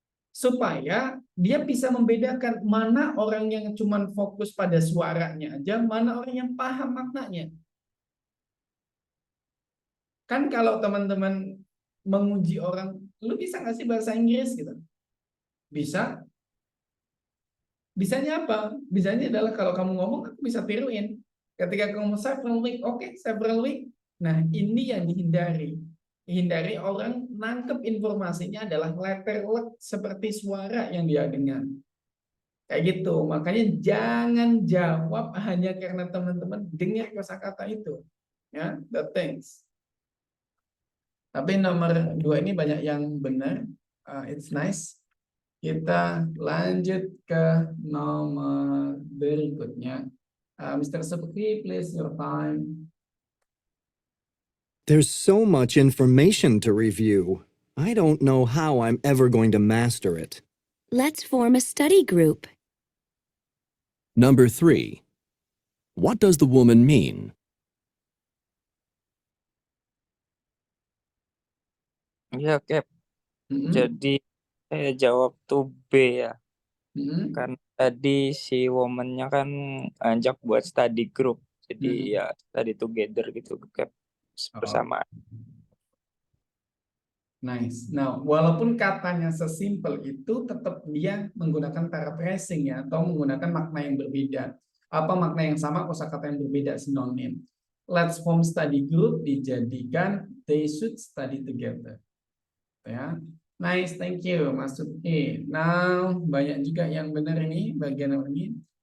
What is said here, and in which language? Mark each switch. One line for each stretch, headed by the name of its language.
Indonesian: Supaya dia bisa membedakan mana orang yang cuma fokus pada suaranya aja, mana orang yang paham maknanya. Kan kalau teman-teman menguji orang, lu bisa nggak sih bahasa Inggris gitu? Bisa. Bisanya apa? Bisanya adalah kalau kamu ngomong, aku bisa tiruin. Ketika kamu
English: several week, oke, several week.
Indonesian: Nah, ini yang dihindari. Hindari orang nangkep informasinya adalah letter-let seperti suara yang dia dengar. Kayak gitu. Makanya jangan jawab hanya karena teman-teman dengar kosakata itu. Ya, the things. Tapi nomor 2 ini banyak yang benar.
English: It's nice.
Indonesian: Kita lanjut ke nomor berikutnya.
English: Mr. Subki, please your time. There's so much information to review. I don't know how I'm ever going to master it. Let's form a study group. Number 3. What does the woman mean?
Indonesian: Iya, Cap. Jadi saya jawab tuh B ya. Karena tadi si woman-nya kan ngajak buat study group. Jadi ya study together gitu, Cap. Bersama. Nice. Nah, walaupun katanya sesimpel itu, tetap dia menggunakan paraphrasing ya, atau menggunakan makna yang berbeda. Apa makna yang sama, kosakata yang berbeda, sinonim.
English: Let's form study group dijadikan they should study together.
Indonesian: Ya,
English: nice, thank you, Mas Subki.
Indonesian: Now, banyak juga yang benar ini, bagian ini.